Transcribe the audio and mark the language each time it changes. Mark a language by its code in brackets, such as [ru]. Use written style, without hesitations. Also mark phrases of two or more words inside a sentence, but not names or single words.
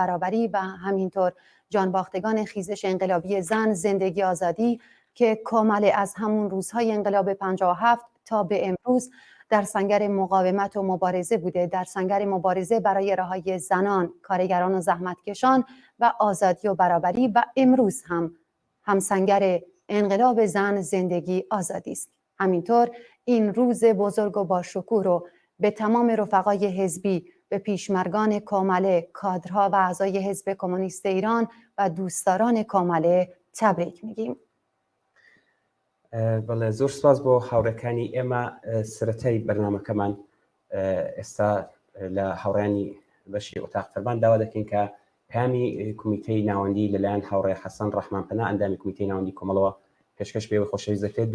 [fa] برابری و همینطور جانباختگان خیزش انقلابی زن زندگی آزادی که کامله از همون روزهای انقلاب 57 تا به امروز در سنگر مقاومت و مبارزه بوده، در سنگر مبارزه برای رهایی زنان، کارگران و زحمتکشان و آزادی و برابری و امروز هم سنگر انقلاب زن زندگی آزادی است. همینطور این روز بزرگ و با شکوه رو به تمام رفقای حزبی، به پیشمرگان کامله، کادرها و اعضای حزب کمونیست ایران و دوستداران کامله تبریک میگیم. [ckb] بەڵێ زۆر سپاس بۆ هاوڕێکانی ئێمە. سرەتای بەرنامەکەمان ئێستا لە هاوڕێنی بەشی ئۆتاق فەرمان داوا دەکەین کە پامی کمیتەی ناوەندی لەلایەن هاوڕێ حەسەن ڕەحمانپەنا ئەندامی کمیتەی ناوەندی کۆمەڵەوە پێشکەش بێەوەی خۆشەویست دەکرێت.